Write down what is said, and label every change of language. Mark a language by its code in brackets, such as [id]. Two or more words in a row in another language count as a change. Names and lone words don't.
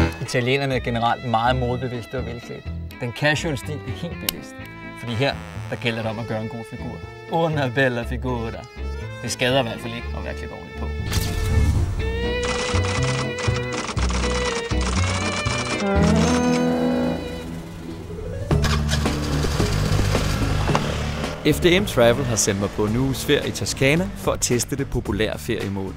[da] Italienerne er generelt meget modbevidste og velklædt. Den casual stil er helt bevidst. Fordi her, der gælder det om at gøre en god figur. [it] Una bella figura. [da] Det skader i hvert fald ikke at være klædt ordentligt på. FDM Travel har sendt mig på en uges ferie i Toscana for at teste det populære feriemål.